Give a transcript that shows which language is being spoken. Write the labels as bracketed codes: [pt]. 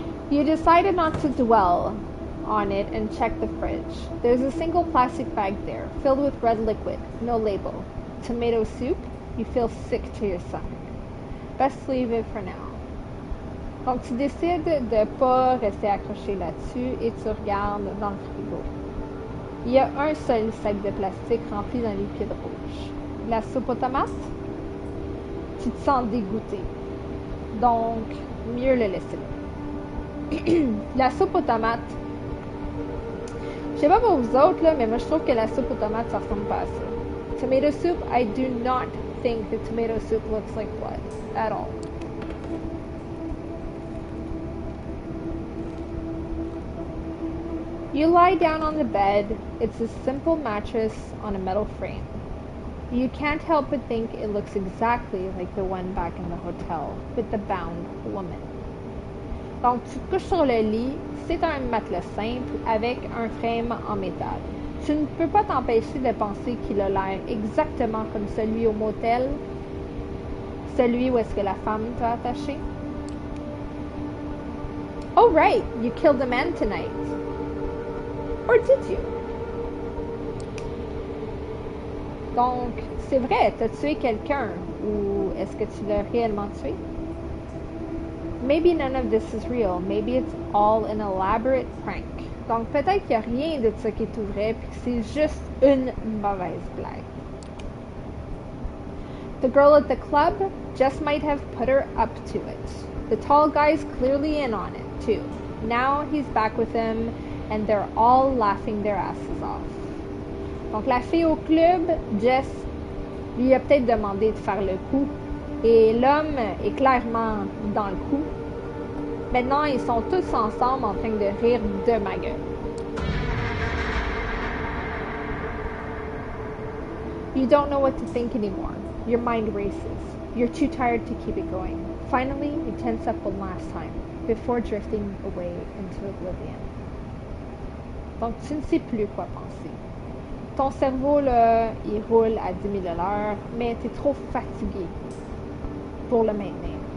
[en] You decided not to dwell on it and check the fridge. There's a single plastic bag there, filled with red liquid, no label. Tomato soup? You feel sick to your stomach. Best leave it for now. [fr] Donc tu décides de ne pas rester accroché là-dessus et tu regardes dans le frigo. Il y a un seul sac de plastique rempli d'un liquide rouge. La soupe aux tomates? Tu te sens dégoûté. Donc, mieux le laisser là. La soupe aux tomates. Je sais pas pour vous autres, là, mais moi je trouve que la soupe aux tomates, ça ressemble pas à ça. [en] Tomato soup, I do not think that tomato soup looks like blood at all. You lie down on the bed. It's a simple mattress on a metal frame. You can't help but think it looks exactly like the one back in the hotel with the bound woman. [fr] Donc, tu te couches sur le lit. C'est un matelas simple avec un frame en métal. Tu ne peux pas t'empêcher de penser qu'il a l'air exactement comme celui au motel, celui où est-ce que la femme t'a attaché. [en] Oh, right, you killed a man tonight. Or did you? [fr] Donc, c'est vrai, t'as tué quelqu'un. Ou est-ce que tu l'as réellement tué? [en] Maybe none of this is real. Maybe it's all an elaborate prank. [fr] Donc, peut-être qu'il n'y a rien de ça qui est tout vrai, puis que c'est juste une mauvaise blague. [en] The girl at the club just might have put her up to it. The tall guy's clearly in on it, too. Now he's back with him, and they're all laughing their asses off. [fr] Donc, la fille au club, Jess, lui a peut-être demandé de faire le coup, et l'homme est clairement dans le coup. Maintenant, ils sont tous ensemble en train de rire de ma gueule. [en] You don't know what to think anymore. Your mind races. You're too tired to keep it going. Finally, you tense up one last time, before drifting away into oblivion. [fr] Donc, tu ne sais plus quoi penser. Ton cerveau, là, il roule à 10 000 à l'heure, mais tu es trop fatigué pour le maintenir.